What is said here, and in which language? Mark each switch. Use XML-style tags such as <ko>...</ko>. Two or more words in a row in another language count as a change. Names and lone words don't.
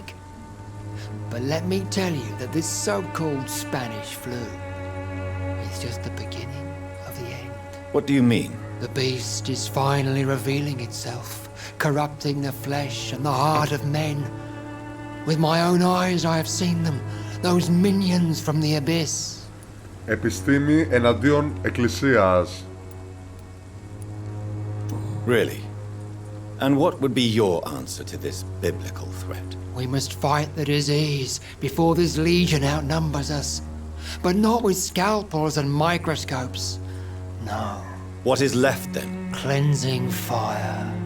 <en>But let me tell you that this so-called Spanish flu is just the beginning of the end. What do you mean? The beast is finally revealing itself, corrupting the flesh and the heart of men. With my own eyes I have seen them, those minions from the abyss.</en> <el>Επιστήμη εναντίον εκκλησίας.</el> <en>Really? And what would be your answer to this biblical threat? We must fight the disease before this legion outnumbers us. But not with scalpels and microscopes. No. What is left then? Cleansing fire.</en>